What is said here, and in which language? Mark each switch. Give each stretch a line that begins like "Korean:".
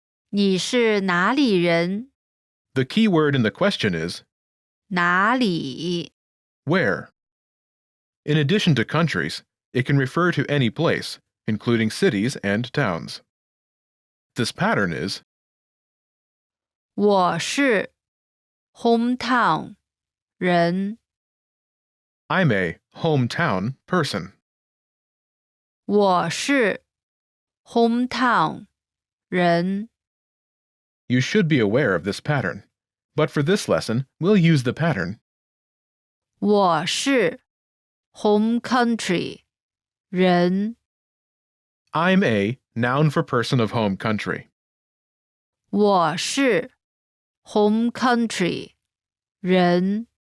Chinese: 你是哪里人
English: The key word in the question is
Chinese: 哪里
English: where. In addition to countries, it can refer to any place, including cities and towns. This pattern is
Chinese: 我是 hometown 人
English: I'm a hometown person.
Chinese: 我是 hometown 人
English: You should be aware of this pattern, but for this lesson, we'll use the pattern
Chinese: 我是 home country 人
English: I'm a noun for person of home country.
Chinese: 我是 home country 人